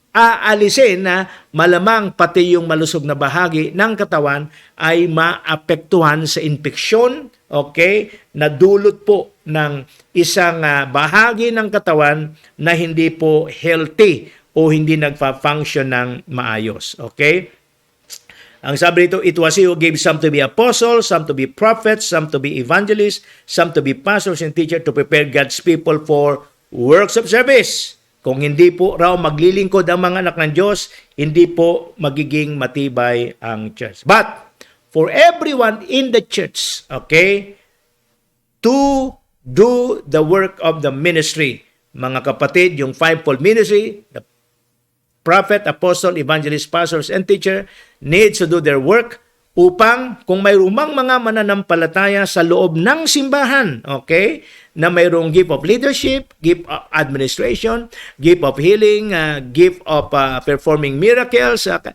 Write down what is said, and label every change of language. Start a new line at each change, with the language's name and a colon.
Filipino: aalisin na malamang pati yung malusog na bahagi ng katawan ay maapektuhan sa infeksyon, okay, na dulot po ng isang bahagi ng katawan na hindi po healthy o hindi nagpa-function ng maayos. Okay? Ang sabi dito,
English: it was he who gave some to be apostles, some to be prophets, some to be evangelists, some to be pastors and teachers to prepare God's people for works of service.
Filipino: Kung hindi po raw maglilingkod ang mga anak ng Diyos, hindi po magiging matibay ang church.
English: But for everyone in the church, okay, to do the work of the ministry.
Filipino: Mga kapatid,
English: yung fivefold ministry, the prophet, apostle, evangelist, pastors, and teacher needs to do their work
Filipino: upang kung mayroong mga mananampalataya sa loob ng simbahan, okay, na mayroong
English: gift of leadership, gift of administration, gift of healing, gift of performing miracles,